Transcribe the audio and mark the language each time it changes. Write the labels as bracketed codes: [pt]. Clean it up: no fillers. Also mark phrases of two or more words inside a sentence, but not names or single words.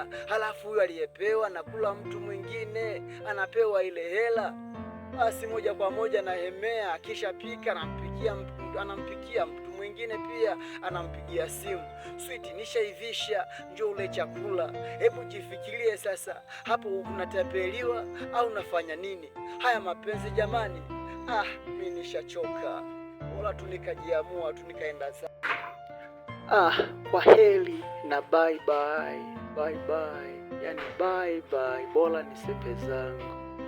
[sw] Halafu huyo aliyepewa nakula mtu mwingine anapewa ile hela, basi moja kwa moja na hemea, akishapika anampikia mtu mwingine pia, anampigia simu, sweet, nishaivisha, njoo ule chakula. Hebu jifikirie sasa, hapo unatapeliwa au unafanya nini? Haya mapenzi jamani, mimi nishachoka. Bora tu nikajiamua tu nikaenda za. Kwa heri na [en] bye bye, bye bye, yani bye bye, [sw] bora nisepe zangu.